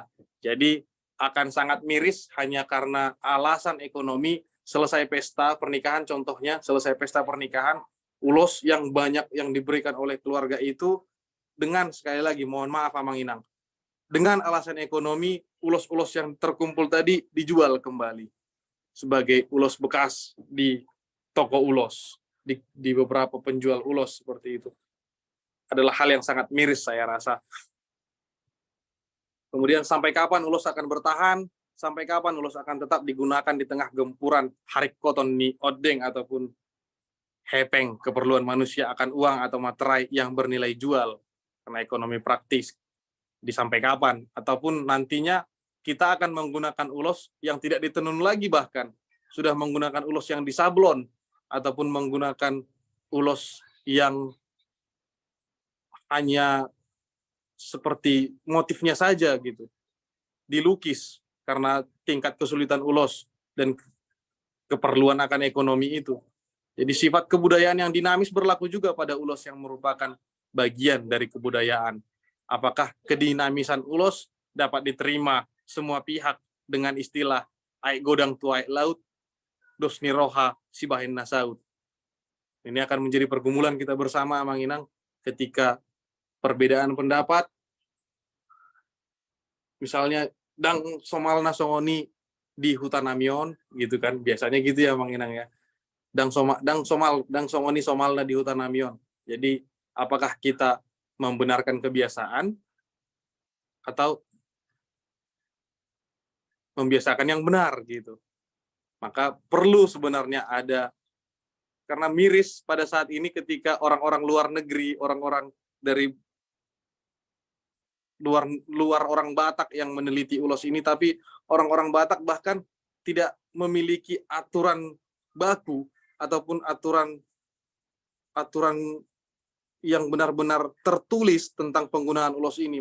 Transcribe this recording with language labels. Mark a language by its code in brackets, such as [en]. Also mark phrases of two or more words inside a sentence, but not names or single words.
[id] Jadi akan sangat miris hanya karena alasan ekonomi, selesai pesta pernikahan, contohnya selesai pesta pernikahan, ulos yang banyak yang diberikan oleh keluarga itu dengan, sekali lagi mohon maaf [bbc] Amang Inang, [id] dengan alasan ekonomi, ulos-ulos yang terkumpul tadi dijual kembali sebagai ulos bekas di toko ulos, di beberapa penjual ulos seperti itu. Adalah hal yang sangat miris saya rasa. Kemudian sampai kapan ulos akan bertahan? Sampai kapan ulos akan tetap digunakan di tengah gempuran [bbc] harik koton ni odeng [id] ataupun hepeng keperluan manusia akan uang atau materai yang bernilai jual karena ekonomi praktis? Sampai kapan? Ataupun nantinya kita akan menggunakan ulos yang tidak ditenun lagi, bahkan sudah menggunakan ulos yang disablon ataupun menggunakan ulos yang hanya seperti motifnya saja gitu, dilukis karena tingkat kesulitan ulos dan keperluan akan ekonomi itu. Jadi sifat kebudayaan yang dinamis berlaku juga pada ulos yang merupakan bagian dari kebudayaan. Apakah kedinamisan ulos dapat diterima semua pihak dengan istilah [bbc] aik godang tu aik laut, dos niroha sibahin nasaut. [id] Ini akan menjadi pergumulan kita bersama [bbc] Amang Inang [id] ketika perbedaan pendapat, misalnya [bbc] dang somal nasongoni di hutan Namion [id] gitu kan, biasanya gitu ya [bbc] Mang Inang [id] ya. [bbc] Dang songoni somalna di hutan Namion. [id] Jadi apakah kita membenarkan kebiasaan atau membiasakan yang benar gitu. Maka perlu sebenarnya ada, karena miris pada saat ini ketika orang-orang luar negeri, orang-orang dari luar orang Batak yang meneliti ulos ini, tapi orang-orang Batak bahkan tidak memiliki aturan baku ataupun aturan yang benar-benar tertulis tentang penggunaan ulos ini.